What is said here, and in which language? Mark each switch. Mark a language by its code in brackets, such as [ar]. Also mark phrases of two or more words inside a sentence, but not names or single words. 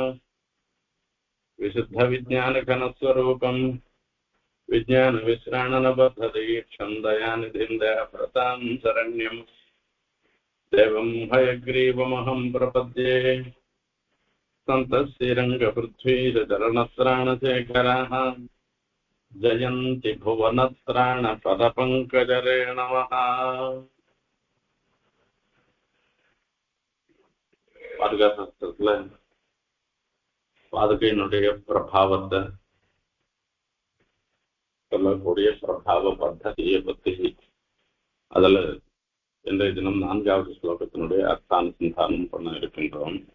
[sa] विशुद्धविज्ञानघनस्वरूपम् विज्ञानविश्राणनबद्धदीक्षं दयानिधिं दयाप्रतां शरण्यम् देवं हयग्रीवमहं प्रपद्ये। सन्तस्तिरङ्गपृथ्वीशरणत्राणशेखराः जयन्ति भुवनत्राणपदपङ्कजरेणवः। [ta] பாதுகாப்புல பாதுகையினுடைய பிரபாவத்தை சொல்லக்கூடிய பிரபாவ பத்ததியை பத்தி அதுல இன்றைய தினம் 4வது ஸ்லோகத்தினுடைய அர்த்தானுசந்தானம் பண்ண இருக்கின்றோம்.